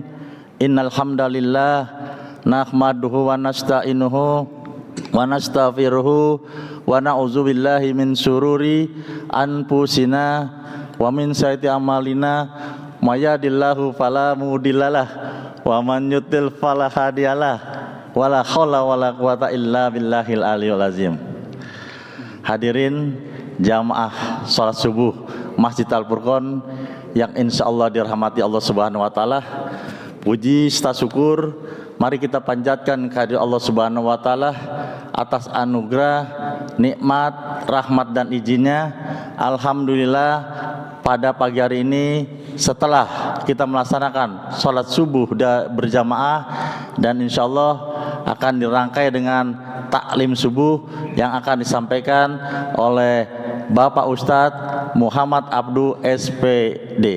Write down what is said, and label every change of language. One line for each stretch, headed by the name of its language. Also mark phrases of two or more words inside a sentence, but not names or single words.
Arabic: إن الحمد لله نحمده ونستعينه ونستغفره ونعوذ بالله من شرور أنفسنا ومن سيئات أعمالنا من يهده الله فلا مضل له ومن يضلل فلا هادي له. ولا حول ولا قوة إلا بالله العلي العظيم.
Indonesian: Hadirin jamaah salat subuh Masjid Al-Furqon yang insyaallah dirahmati
Arabic: الله سبحانه وتعالى.
Indonesian: Puji serta syukur mari kita panjatkan kehadirat
Arabic: الله سبحانه وتعالى
Indonesian: atas anugerah, nikmat, rahmat dan izinnya. Alhamdulillah pada pagi hari ini setelah kita melaksanakan sholat subuh berjamaah dan insyaallah akan dirangkai dengan taklim subuh yang akan disampaikan oleh Bapak Ustadz Muhammad Abdu SPD.